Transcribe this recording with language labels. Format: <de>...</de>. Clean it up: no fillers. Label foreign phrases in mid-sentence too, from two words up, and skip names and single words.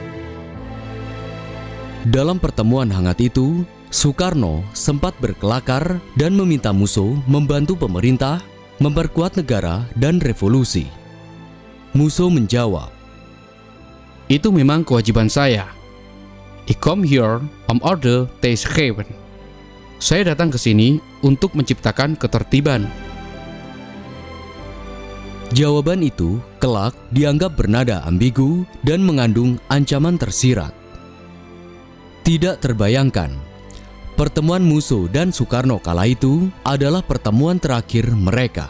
<id>Dalam pertemuan hangat itu, Soekarno sempat berkelakar dan meminta Musso membantu pemerintah memperkuat negara dan revolusi. Musso menjawab, "Itu memang kewajiban saya.</id> <en>I come here</en> <nl>om orde te schepen."</nl> <id>Saya datang ke sini untuk menciptakan ketertiban. Jawaban itu kelak dianggap bernada ambigu dan mengandung ancaman tersirat. Tidak terbayangkan, pertemuan Musso dan Soekarno kala itu adalah pertemuan terakhir mereka.</id>